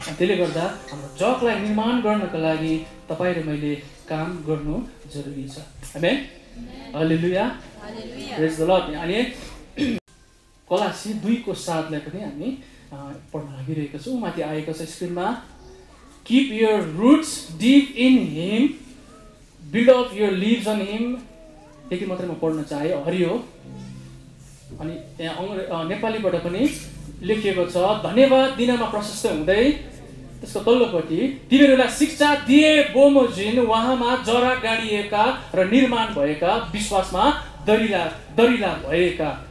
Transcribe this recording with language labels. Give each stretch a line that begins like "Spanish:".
Nepali: त्यसले गर्दा हाम्रो जगलाई निर्माण गर्नको लागि तपाईँ र मैले काम गर्नु जरुरी छ। आमेन। हालेलुया।
English: Praise the Lord.
Nepali: अनि कलासी 2:7 पनि हामी पढ्न लागिरहेको छौँ। माथि आएको छ स्क्रिनमा।
English: Keep your roots deep in him, build up your lives on him।
Nepali: त्यति मात्रै म पढ्न चाहे, हरियो। अनि यहाँ नेपालीबाट पनि लेखिएको छ, धन्यवाद दिनमा प्रशस्त हुँदै, त्यसको तल्लोपट्टि तिमीहरूलाई शिक्षा दिए बोमोजिन उहाँमा जरा गाडिएका र निर्माण भएका, विश्वासमा दरिला भएका।